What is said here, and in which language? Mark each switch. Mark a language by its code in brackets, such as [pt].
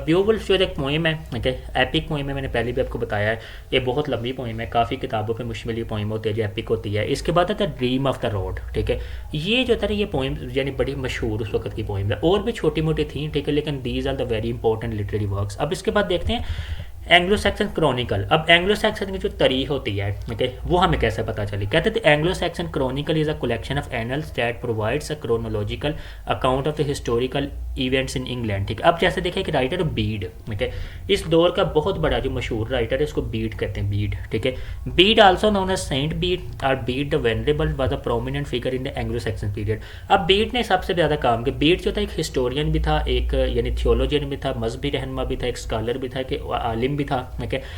[ur] بیوولف جو ایک پوئم ہے, ٹھیک ہے, ایپک پوئم ہے, میں نے پہلے بھی آپ کو بتایا ہے, یہ بہت لمبی پوئم ہے, کافی کتابوں پہ مشتمل یہ پوئم ہوتی ہے جو ایپک ہوتی ہے. اس کے بعد آتا ہے ڈریم آف دا روڈ, ٹھیک ہے. یہ جو تھا یہ پوئم یعنی بڑی مشہور اس وقت کی پوئم ہے, اور بھی چھوٹی موٹی تھیں, ٹھیک ہے, لیکن [en] These are the very important literary works. [ur] اب اس کے بعد دیکھتے ہیں اینگلو سیکسن کرونیکل. اب اینگلو سیکسن کی جو تاریخ ہوتی ہے, ٹھیک ہے, وہ ہمیں کیسے پتہ چلی. کہتے تھے [en] Anglo Saxon Chronicle is a collection of annals that provides a chronological account of the historical events in England, [ur] ٹھیک ہے. اب جیسے دیکھیں کہ رائٹر بیڈ, ٹھیک ہے, اس دور کا بہت بڑا جو مشہور رائٹر ہے اس کو بیڈ کہتے ہیں, بیڈ, ٹھیک ہے. [en] Bede also known as Saint Bede اور Bede the Venerable was a prominent figure in the Anglo Saxon period. [ur] اب بیڈ نے سب سے زیادہ کام کیا. بیڈ جو تھا ایک ہسٹورین بھی تھا, ایک یعنی تھیولوجین بھی تھا, مذہبی رہنما بھی تھا, ایک اسکالر بھی تھا, ایک عالم بھی تھا, ٹھیک ہے.